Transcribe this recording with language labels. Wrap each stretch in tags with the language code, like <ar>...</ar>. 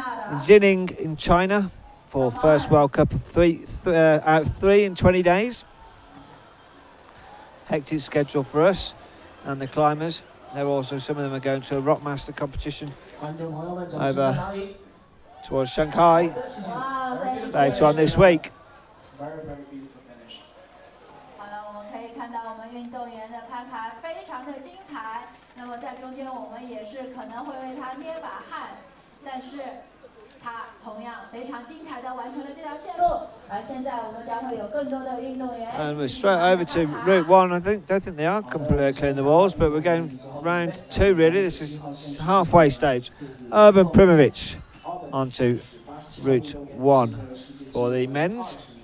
<en>In Xining in China for first World Cup of out of 3 in 20 days. Hectic schedule for us and the climbers. They're also, some of them are going to a Rockmaster competition over towards Shanghai later on this week. Very, very beautiful finish.</en> <zh>好了，我们可以看到我们运动员的攀爬非常的精彩。那么在中间我们也是可能会为他捏把汗，但是他同样非常精彩的完成了这条线路。而现在我们将会有更多的运动员。</zh> <en>And we're straight over to route 1. Don't think they are completely clearing the walls, but we're going round 2 really. This is halfway stage. Urban Primovic onto route 1 for the men's.</en>